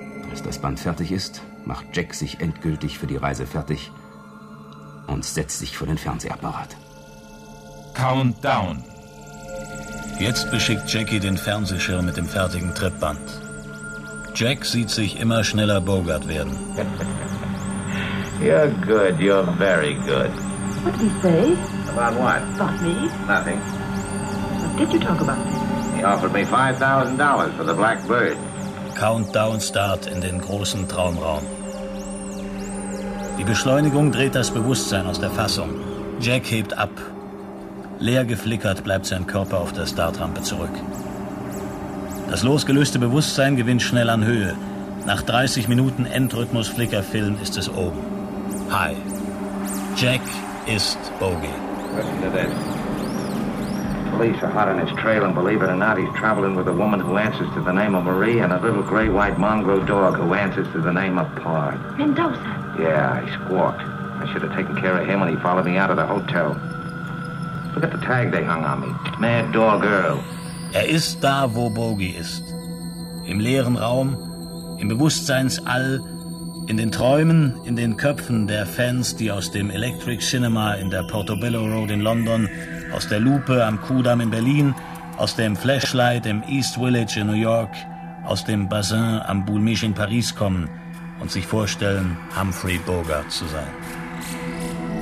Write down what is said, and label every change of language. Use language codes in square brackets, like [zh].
[de] Als das Band fertig ist, macht Jack sich endgültig für die Reise fertig und setzt sich vor den Fernsehapparat. Countdown. Jetzt beschickt Jackie den Fernsehschirm mit dem fertigen Tripband. Jack sieht sich immer schneller Bogart werden. [en] You're good, you're very good. What did he say? About what? About me? Nothing. What did you talk about? He offered me $5,000 for the Black Bird. [de] Countdown start in den großen Traumraum. Die Beschleunigung dreht das Bewusstsein aus der Fassung. Jack hebt ab. Leer geflickert bleibt sein Körper auf der Startrampe zurück. Das losgelöste Bewusstsein gewinnt schnell an Höhe. Nach 30 Minuten Endrhythmus-Flickr-Film ist es oben. Hi. Jack ist Bogey. [en] Listen to this. Police are hot on his trail and believe it or not, he's traveling with a woman who answers to the name of Marie and a little gray-white mongrel dog who answers to the name of Pard. Mendoza. Yeah, he squawked. I should have taken care of him when he followed me out of the hotel. Look at the tag they hung on me. Mad dog girl. [de] Er ist da, wo Bogey ist. Im leeren Raum, im Bewusstseinsall, in den Träumen, in den Köpfen der Fans, die aus dem Electric Cinema in der Portobello Road in London, aus der Lupe am Kudamm in Berlin, aus dem Flashlight im East Village in New York, aus dem Bazin am Boulmich in Paris kommen und sich vorstellen, Humphrey Bogart zu sein.